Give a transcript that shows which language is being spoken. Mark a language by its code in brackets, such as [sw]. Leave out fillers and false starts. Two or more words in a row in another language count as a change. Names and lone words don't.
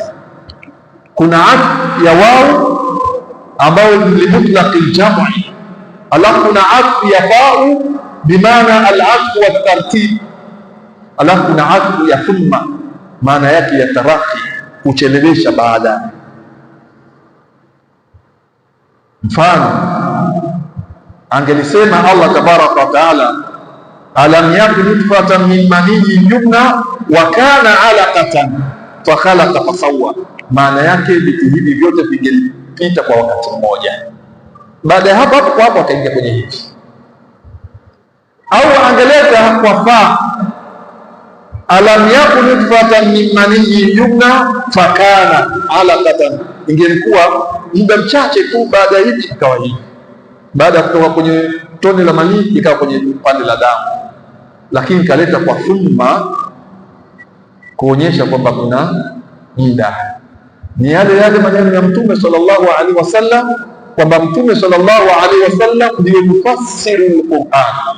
[sw] Kuna atf ya wao ambayo ni [ar] مطلق الجمع, [sw] alafu kuna atf ya fa'u bimaana [ar] العطف والترتيب, [sw] alafu kuna atf ya thumma maana yake ya tarahi, kuchelewesha baada. Mfano angelisema [ar] الله تبارك وتعالى, ألم يك نطفة من مني يمنى وكان علقة فخلق فسوى, [sw] maana yake vitu hivi vyote vingelipita kwa wakati mmoja. Baada ya hapo akaingia kwenye hivi. Au angeleta kwa fa, [ar] ألم يك نطفة من مني يمنى فكان علقة, [sw] ingelikuwa muda mchache tu baada ya hivi ikawa hivi, baada ya kutoka kwenye tone la manii ikawa kwenye pande la damu. Lakini kaleta kwa thumma kuonyesha kwamba kuna muda. Ni yale maneno ya Mtume [ar] صلى الله عليه وسلم, [sw] kwamba Mtume [ar] صلى الله عليه وسلم [sw] ndiye [ar] مفسر القرآن.